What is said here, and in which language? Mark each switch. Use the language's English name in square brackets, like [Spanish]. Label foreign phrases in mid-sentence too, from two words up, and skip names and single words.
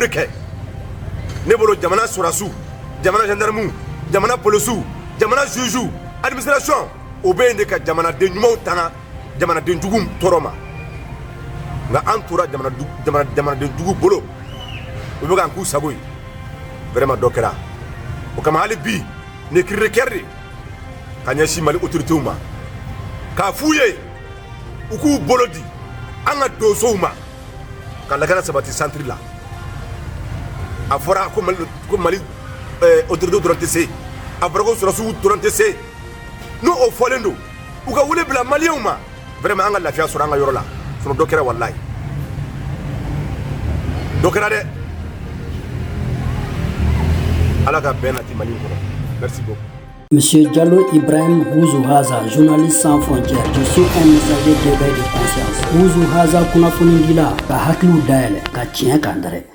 [Bambara] de kɛ ne bolo jamana sɔrɔdasiw jamana gendarmew jamana polisiw jamana [French] juges administration [Bambara] o bɛ yen de ka jamanaden ɲumanw tanga jamanaden juguw tɔɔrɔ ma nka an tora jamanaden juguw bolo u bɛ k'an k'u sago ye vraiment dɔ kɛra o kama hali bi ne [French] cri de cœur [Bambara] de ka ɲɛsin Mali autorités ma k'a f'u ye u k'u bolo di an ka donsow ma ka lakana sabati centre la a fɔra ko Mali autorités dɔrɔn tɛ se a fɔra ko sɔrɔsiw dɔrɔn tɛ se n'o o fɔlen don u ka wele bila maliyɛnw ma vraiment an ka lafiya sɔrɔ an ka yɔrɔ la sinon dɔ kɛra walahi dɔ kɛra dɛ Ala ka bɛn nati Mali kɔnɔ [French] merci beaucoup. Monsieur Diallo Ibrahim Bouzou Haza, journaliste sans frontières, je suis un messager d'éveil de conscience. [Bambara] Bouzou Haza kunnafoni dila ka hakiliw dayɛlɛ ka tiɲɛ kan dɛrɛ.